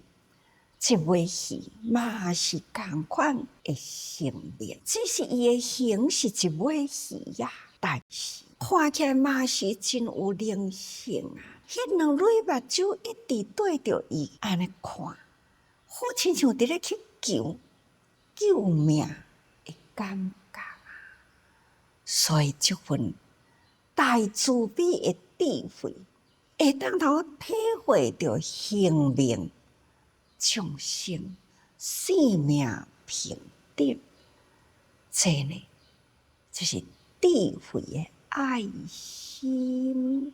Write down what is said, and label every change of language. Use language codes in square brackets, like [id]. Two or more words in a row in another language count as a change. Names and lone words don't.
[nan] 即尾鱼嘛是共款诶生命，只是伊诶形是一尾鱼呀，但是看起来嘛是真有灵性啊！迄两蕊目睭一直对着伊安尼看，好亲像伫咧去救命的感觉啊！所以这份大慈悲的智慧，会当头体会着生命众生生命平等，这呢就是智慧的爱心。